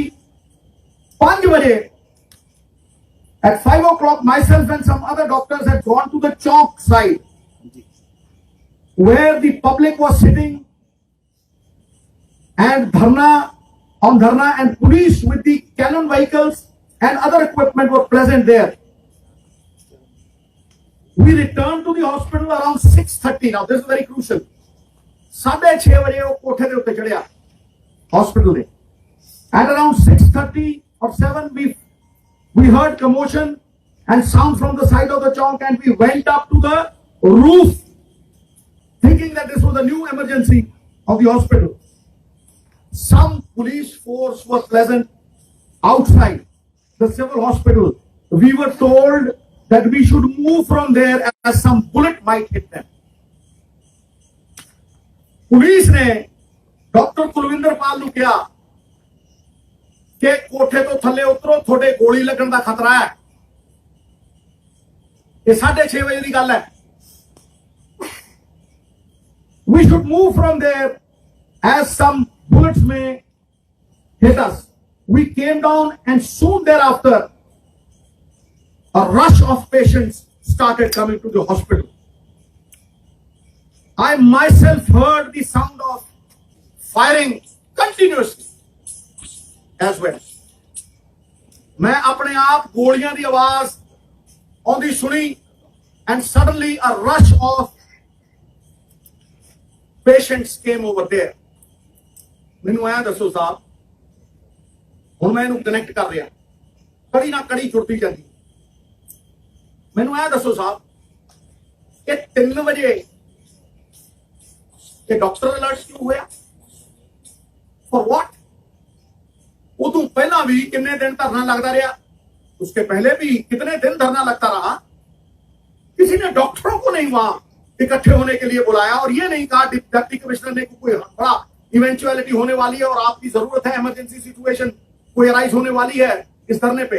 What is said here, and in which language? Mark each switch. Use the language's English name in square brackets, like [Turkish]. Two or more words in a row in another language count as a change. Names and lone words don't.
[English] 5 baje, at 5 o'clock, myself and some other doctors had gone to the Chowk side where the public was sitting and dharna and police with the cannon vehicles and other equipment were present there. We returned to the hospital around 6:30. Now this is very crucial. [Punjabi] 6:30 ਵਜੇ ਉਹ ਕੋਠੇ ਦੇ ਉੱਤੇ ਚੜ੍ਹਿਆ hospital ਦੇ. [English] At around 6:30 or 7 we heard commotion and sound from the side of the chowk and we went up to the roof thinking that this was a new emergency of the hospital. Some police force was present outside the civil hospital. We were told that we should move from there as some bullet might hit them. [Punjabi] ਪੁਲਿਸ ਨੇ ਡਾਕਟਰ ਕੁਲਵਿੰਦਰ ਪਾਲ ਨੂੰ ਕਿਹਾ ਕਿ ਕੋਠੇ ਤੋਂ ਥੱਲੇ ਉਤਰੋ, ਤੁਹਾਡੇ ਗੋਲੀ ਲੱਗਣ ਦਾ ਖਤਰਾ ਹੈ। ਇਹ 6:30 ਵਜੇ ਦੀ ਗੱਲ ਹੈ। [English] We should move from there as some bullets may hit us. We came down and soon thereafter a rush of patients started coming to the hospital. I myself heard the sound of firing continuously as well. [Punjabi] ਮੈਂ ਆਪਣੇ ਆਪ ਗੋਲੀਆਂ ਦੀ ਆਵਾਜ਼ ਆਂਦੀ ਸੁਣੀ [English] and suddenly a rush of patients came over there. [Punjabi] ਮੈਨੂੰ ਆਇਆ ਦੱਸੋ ਸਾਹਿਬ, ਹੁਣ ਮੈਂ ਇਹਨੂੰ ਕਨੈਕਟ ਕਰ ਰਿਹਾ, ਕੜੀ ਨਾ ਕੜੀ ਜੁੜਦੀ ਜਾਂਦੀ। ਮੈਨੂੰ ਆਇਆ ਦੱਸੋ ਸਾਹਿਬ, ਇਹ 3 ਵਜੇ ਇਹ ਡਾਕਟਰ ਅਲਰਟ ਕਿਉਂ ਹੋਇਆ? [English] For what? [Hindi] उਦੋਂ पहला भी कितने दिन धरना लगता रहा, उसके पहले भी कितने दिन धरना लगता रहा। किसी ने डॉक्टरों को नहीं वहां इकट्ठे होने के लिए बुलाया और ये नहीं कहा [English] deputy commissioner [Hindi] ने कोई बड़ा इवेंचुअलिटी होने वाली है और आपकी जरूरत है, [English] emergency situation [Hindi] कोई अराइज होने वाली है इस धरने पे।